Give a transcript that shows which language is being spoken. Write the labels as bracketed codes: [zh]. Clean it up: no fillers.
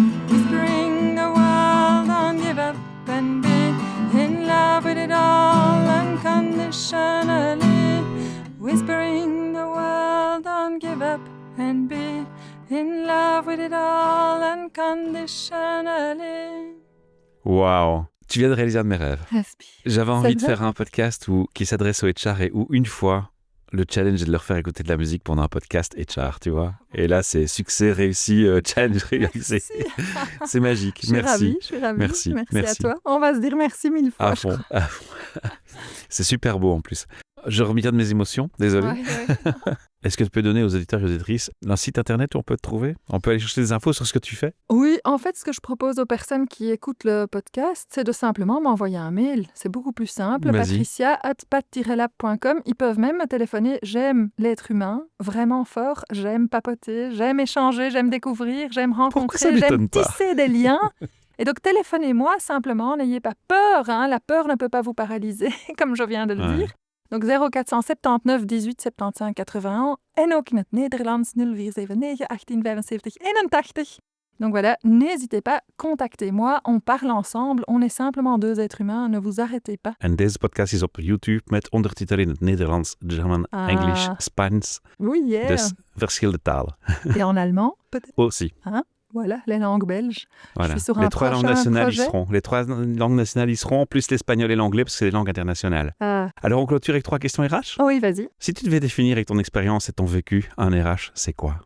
[en] Whispering the world, don't give up and be in love with it all unconditionally. Whispering the world, don't give up and be in love with it all unconditionally. Waouh! [fr] Tu viens de réaliser un de mes rêves. Respire. J'avais envie de va? faire un podcast qui s'adresse aux HR et où une fois, le challenge est de leur faire écouter de la musique pendant un podcast HR, tu vois. Et là, c'est succès réussi, challenge réalisé. C'est magique. Je suis ravie. Merci. À toi. On va se dire merci 1000 fois. À fond. C'est super beau en plus. Je reviens de mes émotions, désolé. Ouais. Est-ce que tu peux donner aux auditeurs et aux auditrices un site internet où on peut te trouver? On peut aller chercher des infos sur ce que tu fais? Oui, en fait, ce que je propose aux personnes qui écoutent le podcast, c'est de simplement m'envoyer un mail. C'est beaucoup plus simple. Vas-y. patricia@pat-lab.com. Ils peuvent même me téléphoner. J'aime l'être humain, vraiment fort. J'aime papoter, j'aime échanger, j'aime découvrir, j'aime Pourquoi ça rencontrer, m'étonne j'aime pas? tisser des liens. Et donc, téléphonez-moi simplement. N'ayez pas peur. La peur ne peut pas vous paralyser, comme je viens de le Ouais. dire. Donc 0479 18 75 81 [nl] en ook in het Nederlands [fr] 0479 18 75 81. Donc voilà, n'hésitez pas, contactez-moi, on parle ensemble, on est simplement 2 êtres humains, ne vous arrêtez pas. [nl] En deze podcast is op YouTube met ondertitelen in het Nederlands, German, Ah. English, Spaans. [fr] Oui, [en] yeah. [nl] Dus verschillende talen. [fr] Et en allemand, peut-être. Aussi. Voilà, les langues belges. Voilà. Je suis sur Les un 3 langues prochain nationales y projet. seront. Les 3 langues nationales y seront, plus l'espagnol et l'anglais, parce que c'est des langues internationales. Ah. Alors on clôture avec 3 questions RH. Oh oui, vas-y. Si tu devais définir avec ton expérience et ton vécu un RH, c'est quoi?